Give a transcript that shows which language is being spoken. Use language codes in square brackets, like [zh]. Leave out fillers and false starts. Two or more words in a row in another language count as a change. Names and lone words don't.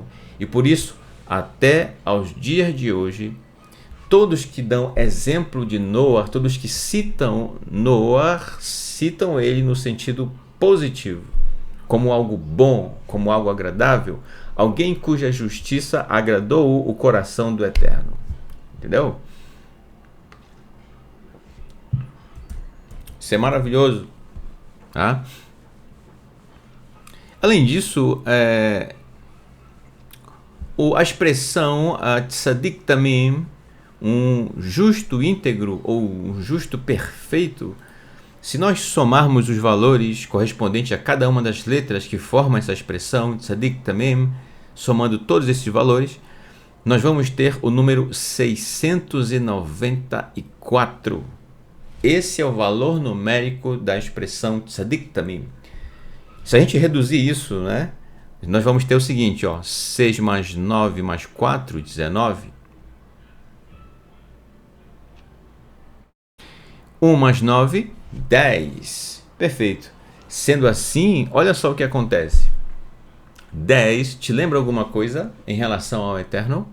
[pt] E por isso, até aos dias de hoje, todos que dão exemplo de Noé, todos que citam Noé, citam ele no sentido positivo, como algo bom, como algo agradável, alguém cuja justiça agradou o coração do Eterno. Entendeu? Isso é maravilhoso. Tá? Além disso, a expressão [he] צדיק תמים, [pt] um justo íntegro ou um justo perfeito, se nós somarmos os valores correspondentes a cada uma das letras que formam essa expressão, [he] צדיק תמים, [pt] somando todos esses valores, nós vamos ter o número 694. Esse é o valor numérico da expressão [he] צדיק תמים. [pt] Se a gente reduzir isso, nós vamos ter o seguinte, 6 mais 9 mais 4, 19. 1 mais 9, 10. Perfeito. Sendo assim, olha só o que acontece. 10 te lembra alguma coisa em relação ao Eterno?